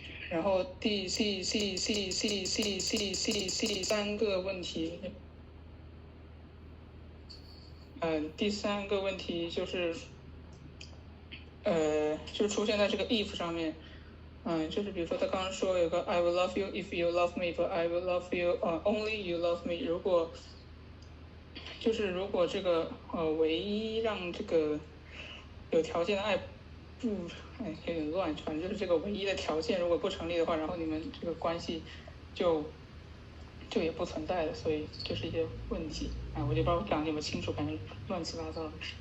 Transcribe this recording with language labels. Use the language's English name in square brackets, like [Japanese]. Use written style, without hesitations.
[Chinese] 然后第三个问题，第三个问题就是就出现在这个 if 上面。就是比如说他刚刚说有个 [English] I will love you if you love me, but I will love you only you love me。 [Chinese] 如果这个唯一让这个有条件的爱有点乱，反正就是这个唯一的条件如果不成立的话，然后你们这个关系就也不存在了，所以就是一些问题我就不知道讲的有没有清楚，反正乱七八糟的。